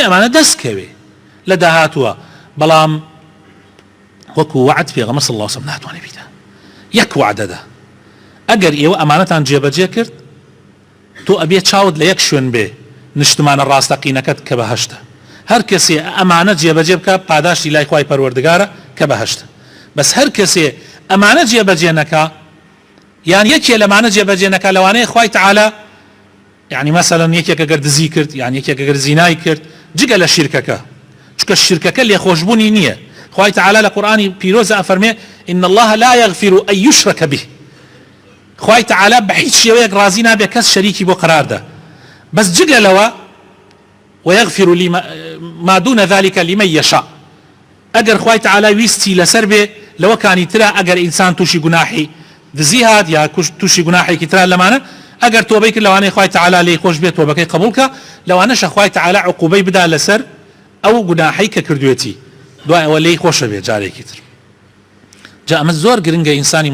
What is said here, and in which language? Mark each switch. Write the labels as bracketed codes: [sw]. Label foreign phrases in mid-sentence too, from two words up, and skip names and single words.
[ckb] ئەمانە دەستکەوێ لە داهاتووە بەڵام وەکو وعد پێغەمبەر [ar] صلی الله علیه وسلم [ckb] ناتوانێ بیدا یەک وعدەدا ئەگەر ئێوە ئەمانەتان جێبەجێ کرد تۆ ئەبێ چاوت لە یەک شوێن بێ نیشتمانە ڕاستەقینەکەت کە بەهەشتە هەر کەسێ ئەمانە جێبەجێ بکە پاداشتی لای خوای پەروەردگارە کە بەهەشتە بەس هەر کەسێ ئەمانە جێبەجێ نەکا یان یەکێ لەمانە جێبەجێ نەکا لەوانەیە خوای تەعالا [ar] يعني مثلا [ckb] یەکێک ئەگەر دزی کرد یان یەکێک ئەگەر زینای کرد جگە لە شیرکەکە چونکە شیرکەکە لێخۆشبوونی نییە خوای تەعالا لە قورئانی پیرۆزە ئەفەرمێ [ar] إن الله لا يغفر أن يشرك به [ckb] خوای تەعالا بە هیچ شێوەیەک ڕازی نابێ کەس شەریکی بۆ قەراردا بەس جگە لەوە [ar] ويغفر ما دون ذلك لمن يشاء [ckb] ئەگەر خوای تەعالا ویستی لەسەر بێ لەوە کانی ترە ئەگەر ئینسان تووشی گوناحی دزی هات یا تووشی گوناحێکی ترا لەمانە ئەگەر تۆبەی کرد لەوانەیە خوای تەعالا لێی خۆش بێت تۆبەکەی قبوڵکە لەوانەشە خوای تەعالا عقوبەی بدا لەسەر ئەو گوناحەی کە کردوێتی دوای ئەوە لێی خۆشە بێت جارێکی تر جا ئەمە زۆر گرنگە ئینسانی